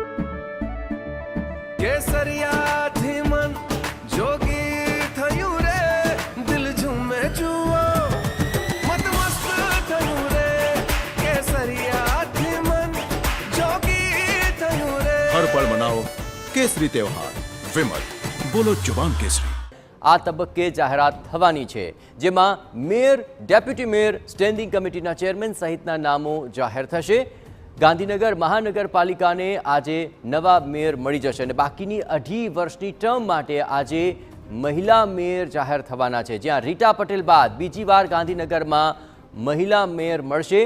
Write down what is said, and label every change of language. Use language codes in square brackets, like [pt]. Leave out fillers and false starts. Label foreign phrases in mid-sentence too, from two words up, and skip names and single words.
[gu] કેસરિયાથી મન જોગી થયું રે, દિલ ઝૂમે જુઓ મત મસ્ત થયું રે, કેસરિયાથી મન જોગી થયું રે। [hi] हर पल मनाओ केसरी त्योहार। विमल, बोलो जुबान केसरी। [gu] આ તબક્કે જાહેરાત થવાની છે, જેમાં [en] mayor, deputy mayor, [gu] સ્ટેન્ડિંગ કમિટીના ચેરમેન સહિતના નામો જાહેર થશે। ગાંધીનગર મહાનગરપાલિકાને આજે નવા મેયર મળી જશે અને બાકીની 2.5 વર્ષની ટર્મ માટે આજે મહિલા મેયર જાહેર થવાના છે, જ્યાં રીટા પટેલ બાદ બીજી વાર ગાંધીનગરમાં મહિલા મેયર મળશે।